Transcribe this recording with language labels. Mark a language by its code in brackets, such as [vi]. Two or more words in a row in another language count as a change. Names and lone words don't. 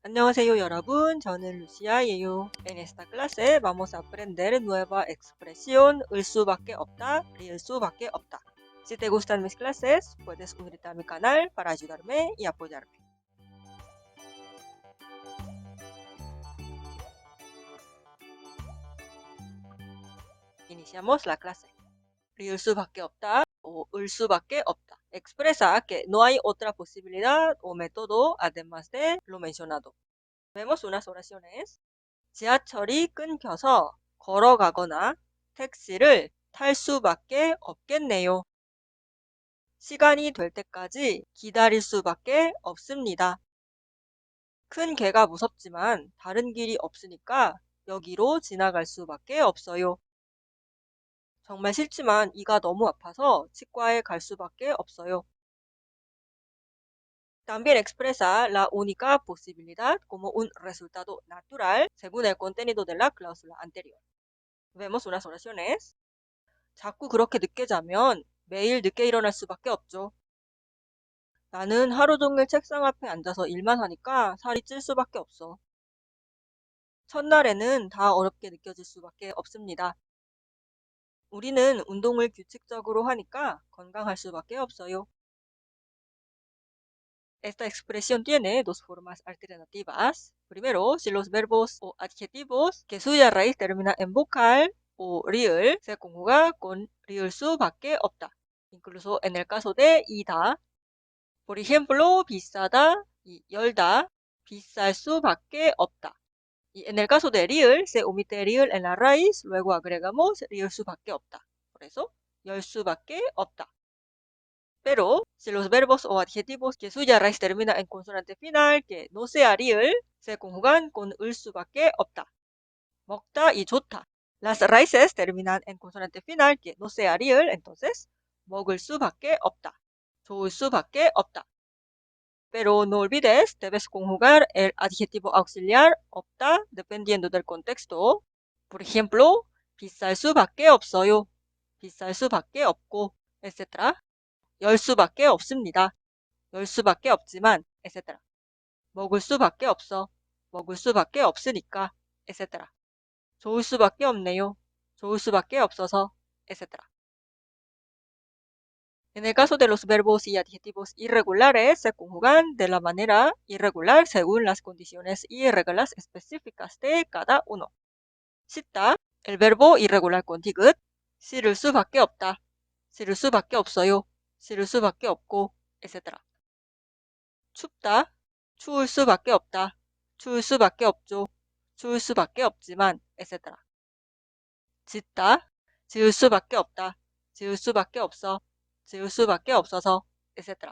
[ko] 안녕하세요 여러분, 저는 루시아예요. [es] En esta clase vamos a aprender nueva expresión [ko] 을 수밖에 없다, 리을 수밖에 없다. [es] Si te gustan mis clases, puedes unirte a mi canal para ayudarme y apoyarme. Iniciamos la clase. [ko] 리을 수밖에 없다 o 을 수밖에 없다. [es] Expresa que no hay otra posibilidad o método además de lo mencionado. Vemos unas oraciones. [ko] 지하철이 끊겨서 걸어가거나 택시를 탈 수밖에 없겠네요. 시간이 될 때까지 기다릴 수밖에 없습니다. 큰 개가 무섭지만 다른 길이 없으니까 여기로 지나갈 수밖에 없어요. 정말 싫지만 이가 너무 아파서 치과에 갈 수밖에 없어요. [es] También expresa la única posibilidad como un resultado natural según el contenido de la cláusula anterior. Vemos unas oraciones. [ko] 자꾸 그렇게 늦게 자면 매일 늦게 일어날 수밖에 없죠. 나는 하루 종일 책상 앞에 앉아서 일만 하니까 살이 찔 수밖에 없어. 첫날에는 다 어렵게 느껴질 수밖에 없습니다. 우리는 운동을 규칙적으로 하니까 건강할 수밖에 없어요. [es] Esta expresión tiene dos formas alternativas. Primero, si los verbos o adjetivos que suya raíz termina en vocal o ri을 se conjuga con [ko] ri을 수밖에 없다. [es] Incluso en el caso de 이다. Por ejemplo, [ko] 비싸다, y 열다, 비쌀 수밖에 없다. [es] Y en el caso de ri을, se omite ri을 en la raíz, luego agregamos [ko] ri을 수밖에 없다. [es] Por eso, [ko] 열 수밖에 없다. [es] Pero, si los verbos o adjetivos que suya raíz termina en consonante final, que no sea ri을, se conjugan con [ko] 을 수밖에 없다. 먹다 y 좋다. [es] Las raíces terminan en consonante final, que no sea ri을, entonces, [ko] 먹을 수밖에 없다. 좋을 수밖에 없다. [es] Pero no olvides, debes conjugar el adjetivo auxiliar 없다 dependiendo del contexto. Por ejemplo, [ko] 비쌀 수밖에 없어요. 비쌀 수밖에 없고, etc. 열 수밖에 없습니다. 열 수밖에 없지만, etc. 먹을 수밖에 없어. 먹을 수밖에 없으니까, etc. 좋을 수밖에 없네요. 좋을 수밖에 없어서, [es] etc. En el caso de los verbos y adjetivos irregulares, se conjugan de la manera irregular según las condiciones y reglas específicas de cada uno. [ko] 씻다, [es] el verbo irregular con [ko] 디귿, 씻을 수밖에 없다, 씻을 수밖에 없어요, 씻을 수밖에 없고, etc. 춥다, 추울 수밖에 없다, 추울 수밖에 없죠, 추울 수밖에 없지만, etc. 짖다, 짖을 수밖에 없다, 짖을 수밖에 없어, 지을 수밖에 없어서, etc.